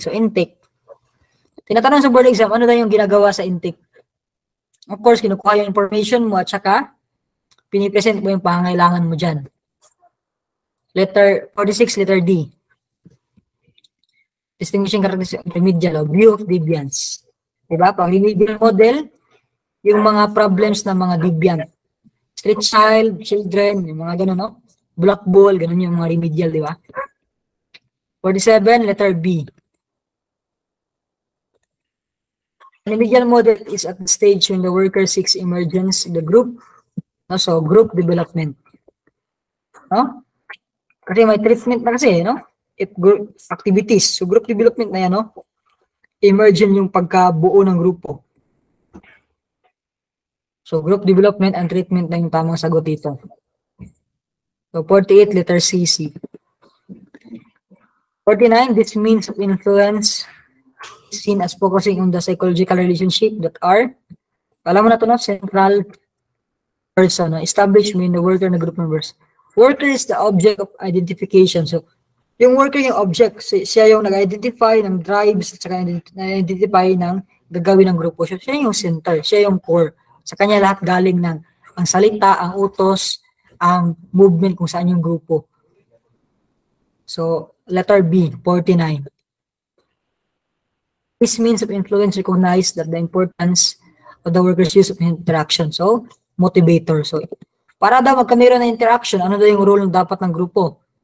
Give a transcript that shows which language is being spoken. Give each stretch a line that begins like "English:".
Filipino: So, intake. Tinatanong sa board exam, ano daw yung ginagawa sa intake? Of course, kinukuha yung information mo at saka pinipresent mo yung pangangailangan mo dyan.
English: Letter 46, letter D. Distinguishing characteristics of remedial, view of deviance.
Filipino: Diba? Pag remedial model, yung mga problems ng mga deviant. Street child, children, yung mga ganun, no? Black ball, ganun yung mga remedial, di ba?
English: 47, letter B. Remedial model is at the stage when the worker seeks emergence in the group.
Filipino: No? So, group development. No? Kasi may treatment na kasi, no?
English: Group activities. So, group development na yan, no?
Filipino: Emergent yung pagkabuo ng grupo.
English: So, group development and treatment na yung tamang sagot dito. So, 48, letter CC. 49, this means of influence is seen as focusing on the psychological relationship that are,
Filipino: alam mo na ito, no?
English: Central person, no? Establishment, the worker, and the group members. Worker is the object of identification. So,
Filipino: Yung worker yung object, siya yung nag-identify ng drives, at saka nag-identify ng gagawin ng grupo. Siya yung center, siya yung core. Sa kanya lahat galing ng ang salita, ang utos, ang movement kung saan yung grupo.
English: So, letter B, 49. This means of influence recognize that the importance of the worker's use of interaction. So, motivator.
Filipino: So, para daw magkameron ng interaction, ano daw yung role ng dapat ng grupo?